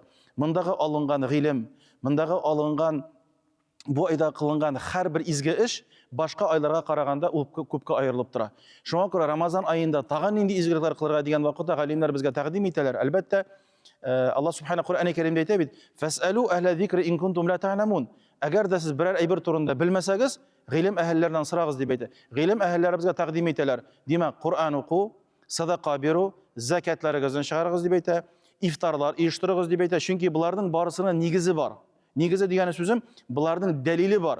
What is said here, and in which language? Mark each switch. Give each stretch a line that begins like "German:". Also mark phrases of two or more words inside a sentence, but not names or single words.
Tatar: Мондагы алынган гыйлем, мондагы алынган бу айда кылынган һәрбер изге эш башка айларга караганда ул күпкә аерылып тора. Шуңа күрә Рамазан аенда тагын нинди изгелекләр кылырга дигән вакытта галимнәр безгә тәкъдим итәләр. Әлбәттә, Аллаһ Субханаһу Коръән Кәримдә әйтә бит:
Arabic: "فاسألوا أهل الذكر إن كنتم لا تعلمون."
Tatar: Әгәр дә сез берәр әйбер турында белмәсәгез, гыйлем әһелләреннән сорагыз дип әйтә. Гыйлем әһелләре безгә тәкъдим итәләр. Димәк, Коръән уку, садака бирү, закатларыгызны чыгарыгыз дип әйтә, ифтарлар оештырыгыз дип әйтә. Чөнки буларның барысының нигезе бар. Нигезе дигән сүзем, буларның дәлиле бар.